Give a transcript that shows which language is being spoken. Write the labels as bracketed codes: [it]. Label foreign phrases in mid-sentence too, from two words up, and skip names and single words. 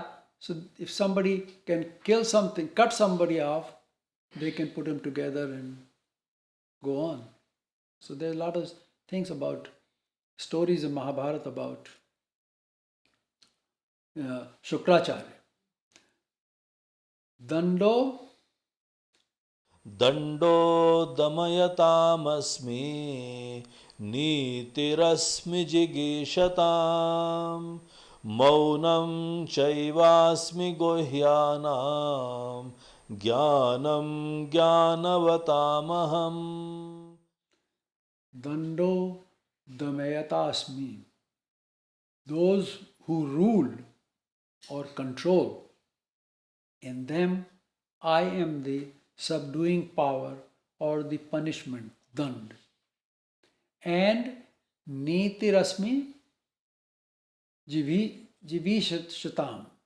[en] So if somebody can kill something, cut somebody off, they can put them together and go on. So there's a lot of things about stories in Mahabharata about Shukracharya. [sa] Dando दमयतामस्मि नीतिरस्मि जिगीषताम् मौनं चैवास्मि गुह्यानां ज्ञानं ज्ञानवतामहम्. दण्डो दमयतास्मि. [en] Those who rule or control, in them I am the subduing power or the punishment, dand. [sa] And नीतिरस्मि जिगीषताम्.